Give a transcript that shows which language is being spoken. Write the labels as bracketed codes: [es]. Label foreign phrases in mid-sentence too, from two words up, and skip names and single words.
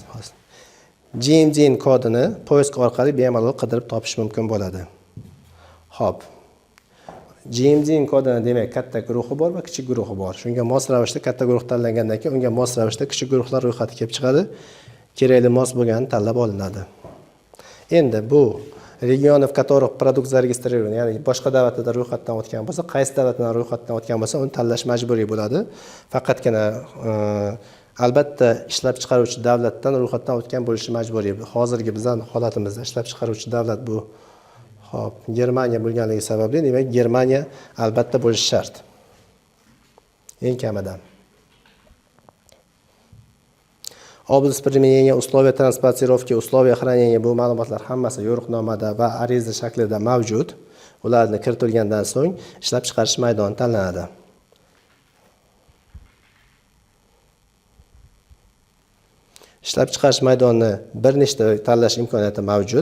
[uz] GMDN kodini poyezd orqali bemalol qidirib topish mumkin bo'ladi. Xo'p. GMDN kodini demak katta guruhi bor va kichik guruhi bor. Shunga mos ravishda katta guruh tanlangandan keyin unga mos ravishda kichik guruhlar ro'yxati kelib chiqadi. Kerakli mos bo'lganini tanlab olinadi. Endi bu region, [ru] в которых продукт зарегистрирован, [uz] ya'ni boshqa davlatda ro'yxatdan o'tgan bo'lsa, qaysi davlatdan ro'yxatdan o'tgan bo'lsa, uni tanlash majburiy bo'ladi. Faqatgina albatta ishlab chiqaruvchi davlatdan ro'yxatdan o'tgan bo'lishi majburiy. Hozirgi bizning holatimizda ishlab chiqaruvchi davlat bu xo'p, Germaniya bo'lganligi sababli, demak, Germaniya albatta bo'lishi shart. Eng kamidan. [ru] Область применения условия транспортировки, условия хранения [uz] bu ma'lumotlar hammasi yo'riqnomada va ariza shaklida mavjud. Ularni kiritilgandan so'ng ishlab chiqarish maydoni tanlanadi. Ishlab chiqarish maydonini bir nechta tanlash imkoniyati mavjud.